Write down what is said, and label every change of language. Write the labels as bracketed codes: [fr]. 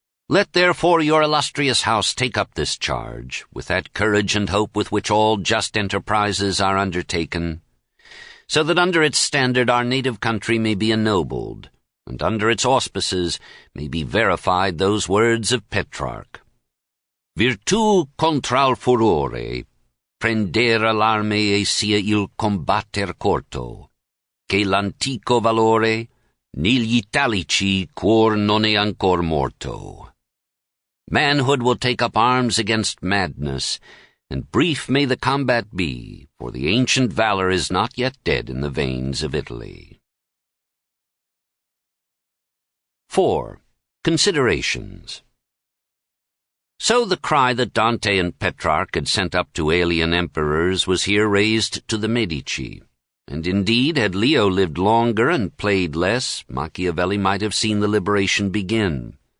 [en] Let therefore your illustrious house take up this charge, with that courage and hope with which all just enterprises are undertaken, so that under its standard our native country may be ennobled, and under its auspices may be verified those words of Petrarch. [it] Virtù contral furore, prendere l'arme e sia il combatter corto, che l'antico valore, negli italici cuor non è ancor morto. [en] Manhood will take up arms against madness, and brief may the combat be, for the ancient valor is not yet dead in the veins of Italy. 4. Considerations. So the cry that Dante and Petrarch had sent up to alien emperors was here raised to the Medici, and indeed, had Leo lived longer and played less, Machiavelli might have seen the liberation begin.